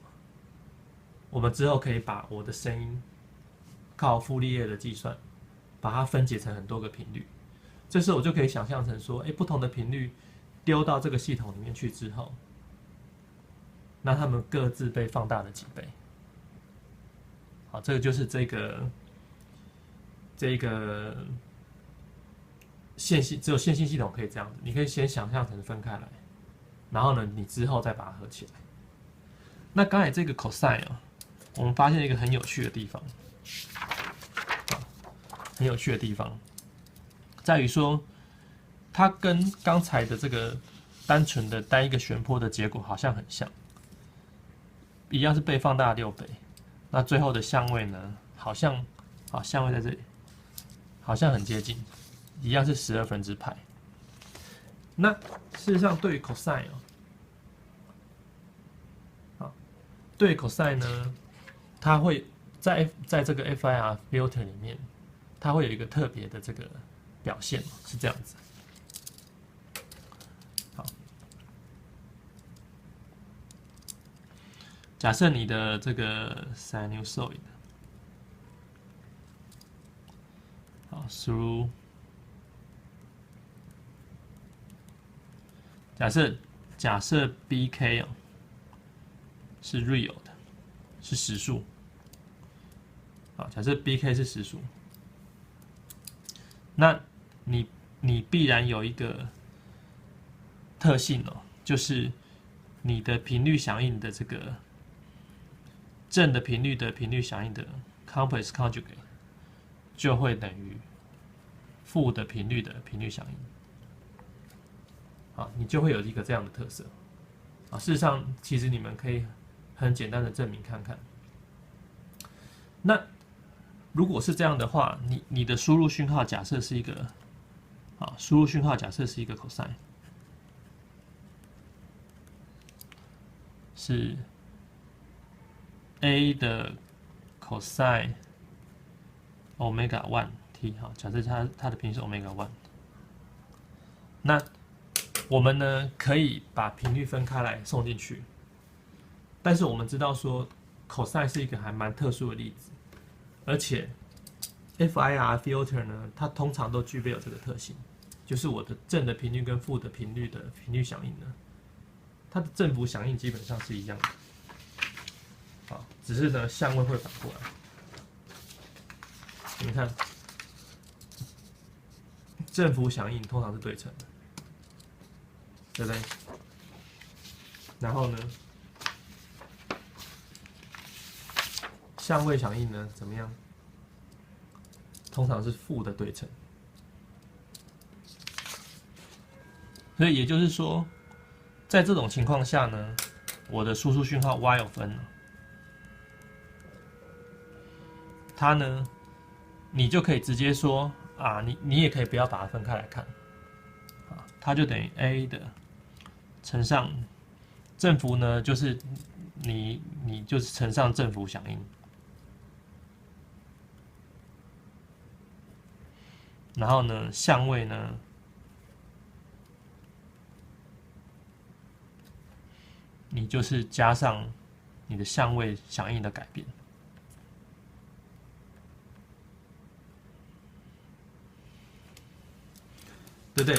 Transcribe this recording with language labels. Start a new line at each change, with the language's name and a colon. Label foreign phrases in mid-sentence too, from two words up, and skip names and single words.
Chinese: 我們之後可以把我的聲音靠傅立葉的計算，把它分解成很多個頻率，這時候我就可以想象成說，不同的頻率丟到這個系統裡面去之後，那它們各自被放大了幾倍。好，這個就是這個線性，只有線性系統可以這樣子。你可以先想象成分開來，然後呢，你之後再把它合起来。那剛才這個 cos 啊，我們發現一個很有趣的地方，很有趣的地方在於說，它跟剛才的這個單純的單一個旋波的結果好像很像，一樣是被放大6倍。那最後的相位呢，好像，好，相位在這裡，好像很接近，一樣是 12/π。那事實上，對於 cos 哦， 對 cosine 呢，它會在這個
English: FIR filter
Chinese: 裡面，它會有一個特別的這個表現，是這樣子。好，假設你的這個 sinusoid 好 through，假設 BK 哦是 real 的，是實數。好，假設 BK 是實數，那你必然有一個特性哦，就是你的頻率響應的這個正的頻率的頻率響應的
English: complex conjugate
Chinese: 就會等於負的頻率的頻率響應。啊，你就會有一個這樣的特色。啊，事實上，其實你們可以很簡單的證明看看。那如果是這樣的話，你的輸入訊號假設是一個，啊，輸入訊號假設是一個 cosine，是 a 的
English: cosine omega
Chinese: 1 t， 好，假設它的頻率是 omega 1， 那我們呢可以把頻率分開來送進去，但是我們知道說 cosine 是一個還蠻特殊的例子，而且
English: FIR filter
Chinese: 呢，它通常都具備有這個特性，就是我的正的頻率跟負的頻率的頻率響應呢，它的振幅響應基本上是一樣的，啊，只是呢相位會反過來。你們看，振幅響應通常是對稱的。对不对？然後呢，相位響應呢怎麼樣？通常是負的對稱。所以也就是說，在這種情況下呢，我的輸出訊號
English: y of n，
Chinese: 它呢，你就可以直接說啊，你也可以不要把它分開來看，啊，它就等於 a 的。乘上振幅呢，就是你就是乘上振幅響應，然後呢，相位呢，你就是加上你的相位響應的改變，对不对？